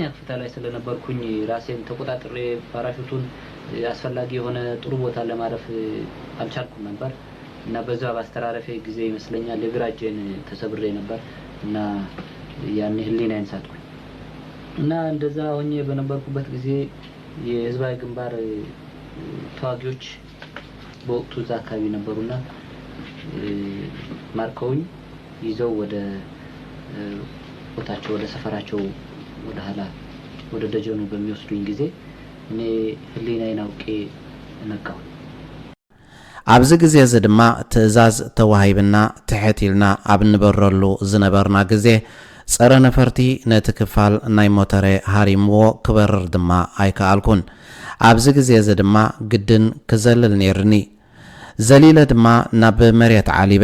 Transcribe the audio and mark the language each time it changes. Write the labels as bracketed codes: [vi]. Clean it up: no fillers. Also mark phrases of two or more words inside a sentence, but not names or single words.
[am] ከፍታ ላይ ስለነበርኩኝ ራሴን ተቆጣጥሬ ፓራሹቱን አስፈላጊ የሆነ ጥሩ ቦታ ለማረፍ አልቻልኩም ነበር እና በዛ በአስተራረፌ ጊዜ ይመስለኛል የግራ እጄን ተሰብሬ ነበር እና ያኔ ህሊናዬን ሳትኩኝ እና እንደዛ ሆኜ በነበርኩበት ጊዜ የህዝባዊ ግንባር ተዋጊዎች በወቅቱ እዛ አካባቢ ነበሩና ማርከውኝ ይዘው ወደ ቦታቸው ወደ ሰፈራቸው ወደ ኋላ ወደ ደጀኑ በሚወስዱኝ ጊዜ እኔ ህሊናዬን አውቄ ነቃሁ። [ti] ኣብዚ ግዜ እዚ ድማ ትእዛዝ ተዋሂብና ትሕቲልና ኣብ ንበረሉ ዝነበርና ግዜ ጸረ ነፈርቲ ነቲ ክፋል ናይ ሞተሬ ሃሪምዎ ክበርር ድማ ኣይከኣልኩን። ኣብዚ ግዜ እዚ ድማ ግድን ክዘልል ነይርኒ። ዘሊለ ድማ ናብ መሬት ዓሊበ